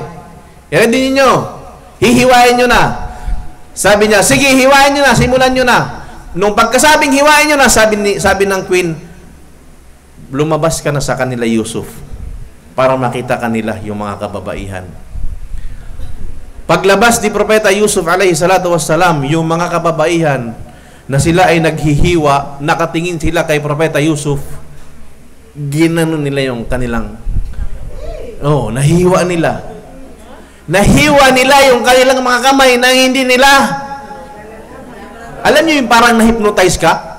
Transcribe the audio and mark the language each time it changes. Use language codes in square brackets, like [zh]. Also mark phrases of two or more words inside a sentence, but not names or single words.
[tl] I-ready ninyo. Hihiwain nyo na. Sabi niya, sige, hiwain nyo na, simulan nyo na. Nung pagkasabing hiwain nyo na, sabi ng queen, lumabas ka na sa kanila, Yusuf, para makita kanila yung mga kababaihan. Paglabas ni Propeta Yusuf [ar] عليه الصلاة والسلام, [tl] yung mga kababaihan na sila ay naghihiwa, nakatingin sila kay Propeta Yusuf, ginanon nila yung kanilang, nahiwa nila. Nahiwa nila yung kanilang mga kamay na hindi nila. Alam niyo yung parang na-hypnotize ka?